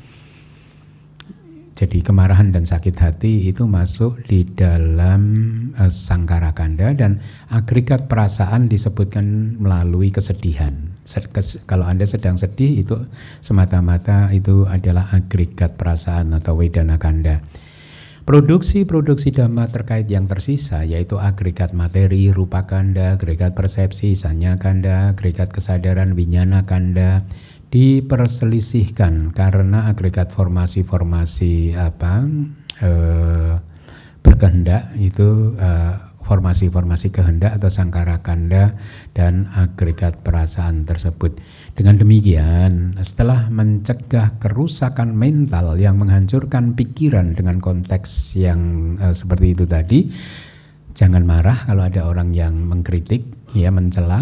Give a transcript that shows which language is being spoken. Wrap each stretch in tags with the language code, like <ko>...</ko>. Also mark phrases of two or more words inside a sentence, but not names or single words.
<id>Jadi kemarahan dan sakit hati itu masuk di dalam</id> <pi>sangkara kanda,</pi> <id>dan agregat perasaan disebutkan melalui kesedihan. Kalau Anda sedang sedih itu semata-mata itu adalah agregat perasaan atau</id> <pi>wedana kanda.</pi> <id>Produksi Dhamma terkait yang tersisa yaitu agregat materi,</id> <pi>rupa kanda,</pi> <id>agregat persepsi,</id> <pi>sanya kanda,</pi> <id>agregat kesadaran,</id> <pi>winyana kanda,</pi> <id>diperselisihkan karena agregat formasi-formasi berkehendak itu formasi-formasi kehendak atau</id> <pi>sangkara kanda</pi> <id>dan agregat perasaan tersebut. Dengan demikian, setelah mencegah kerusakan mental yang menghancurkan pikiran dengan konteks yang seperti itu tadi, jangan marah kalau ada orang yang mengkritik, ya, mencela.</id>